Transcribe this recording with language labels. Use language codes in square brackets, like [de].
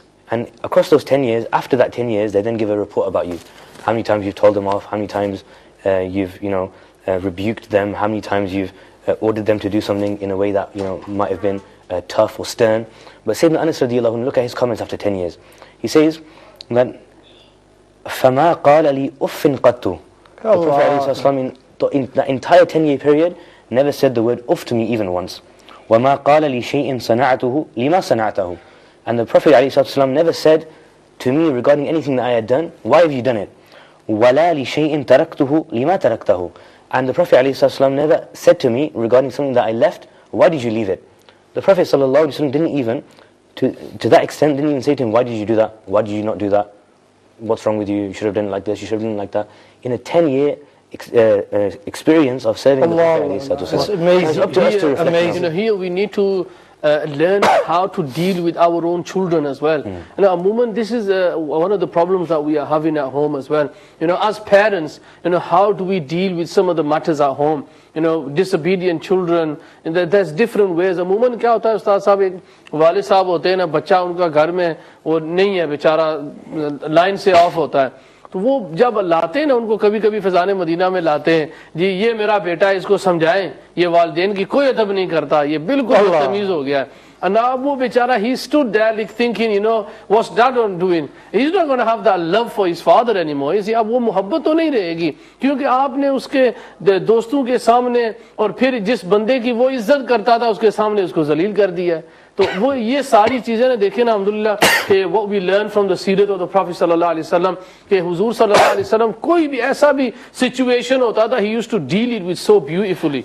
[en] And across those 10 years, after that 10 years, they then give a report about you. How many times you've told them off, how many times you've rebuked them, how many times you've ordered them to do something in a way that might have been tough or stern. But Sayyidina Anas radiallahu anhu, look at his comments after 10 years. He says that [ar] فَمَا قَالَ لِي أُفٍّ قَطُّ. [en] The Prophet ﷺ in the entire 10-year period never said the word uff to me even once. [ar] وَمَا قَالَ لِي شَيْءٍ صَنَعْتُهُ لِمَا صَنَعْتَهُ. [en] And the Prophet ﷺ never said to me regarding anything that I had done, why have you done it? [ar] وَلَا لِشَيْءٍ تَرَكْتُهُ لِمَا تَرَكْتَهُ. [en] And the Prophet ﷺ never said to me regarding something that I left, why did you leave it? The Prophet ﷺ didn't even, to that extent, didn't even say to him, why did you do that? Why did you not do that? What's wrong with you? You should have done it like this, you should have done it like that. In a 10-year experience of serving the Prophet ﷺ. It's amazing. It's up to us to reflect Amazing. Here we need to learn how to deal with our own children as well. A moment, this is one of the problems that we are having at home as well. As parents, how do we deal with some of the matters at home? Disobedient children, and there's different ways. [hi] अमूमन क्या होता है उस्ताद साहब, एक वाले साहब होते हैं ना, बच्चा उनका घर में वो नहीं है बेचारा, लाइन से ऑफ होता है, तो वो जब लाते हैं ना उनको, कभी कभी फैजान मदीना में लाते हैं, जी ये मेरा बेटा, इसको समझाएं, ये वालिदैन की कोई अदब नहीं करता, ये बिल्कुल बदतमीज हो गया है. [en] And now [hi] वो बेचारा, [en] he stood there like thinking, what's dad doing? He's not going to have that love for his father anymore. [hi] अब वो मोहब्बत तो नहीं रहेगी, क्योंकि आपने उसके दोस्तों के सामने और फिर जिस बंदे की वो इज्जत करता था उसके सामने उसको जलील कर दिया है. तो वो ये सारी चीज़ें ना देखें ना अल्हम्दुलिल्लाह कि [en] what we learn from the [hi] सीरत [en] of the Prophet [hi] सल्लल्लाहु अलैहि वसल्लम, कि हुजूर सल्लल्लाहु अलैहि वसल्लम कोई भी ऐसा भी situation होता था, [en] he used to deal it with so beautifully.